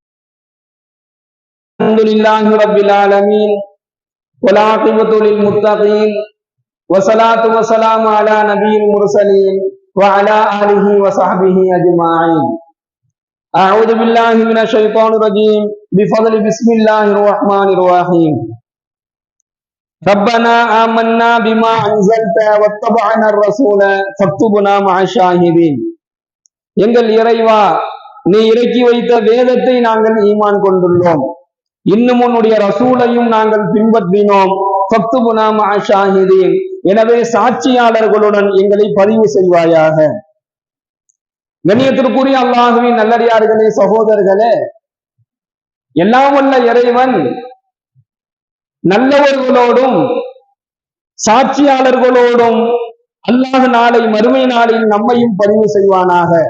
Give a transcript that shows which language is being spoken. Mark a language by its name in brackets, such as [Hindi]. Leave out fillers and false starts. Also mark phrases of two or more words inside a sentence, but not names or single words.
[Arabic] الحمد لله رب العالمين والعاقبة للمتقين والصلاة والسلام على نبي المرسلين وعلى آله وصحبه أجمعين. أعوذ بالله من الشيطان الرجيم بفضل بسم الله الرحمن الرحيم. ربنا آمنا بما أنزلت واتبعنا الرسول فاكتبنا مع الشاهدين. [Tamil] எங்கள் இறைவா, நீ இறக்கி வைத்த வேதத்தை நாங்கள் ஈமான் கொண்டுள்ளோம், இன்னும் உன்னுடைய ரசூலையும் நாங்கள் பின்பற்றினோம். [Arabic] فاكتبنا مع الشاهدين, [Tamil] எனவே சாட்சியாளர்களுடன் எங்களை பதிவு செய்வாயாக. கண்ணியத்திற்குரிய அல்லாஹ்வின் நல்லடியார்களே, சகோதரர்களே, எல்லாம் வல்ல இறைவன் நல்லவர்களோடும் சாட்சியாளர்களோடும் அல்லாஹ் நாளை மறுமை நாளில் நம்மையும் பதிவு செய்வானாக.